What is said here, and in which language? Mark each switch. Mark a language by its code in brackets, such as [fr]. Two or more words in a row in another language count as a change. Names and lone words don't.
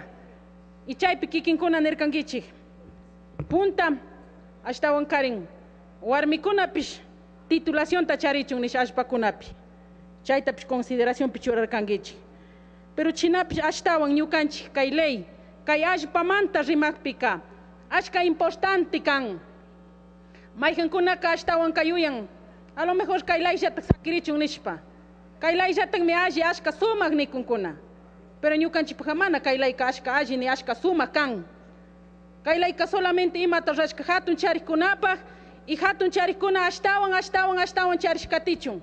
[qu] Y chaypi kikinkuna nirkangichik. Punta, ashtawan karin, warmikunapish titulación ta charichun nish ashpakunapi. Chaytapish consideración pichurarkangichik. Pero chinapish ashtawan ñukanchik kay ley, kay ashpamanta rimakpika, ashka importante kan. Mayjankunaka ashtawan kayuyan, [es] a lo mejor [qu] kay ley yatak sakirichun nishpa. Kaylay jatan me alli ashka sumak nikunkuna. Pero ñukanchik mana kaylayka ashka alli ni ashka sumak kan. Kaylayka solamente imata rashka hatun charikkunapaj y hatun charikkuna ashtawan charishkatichun.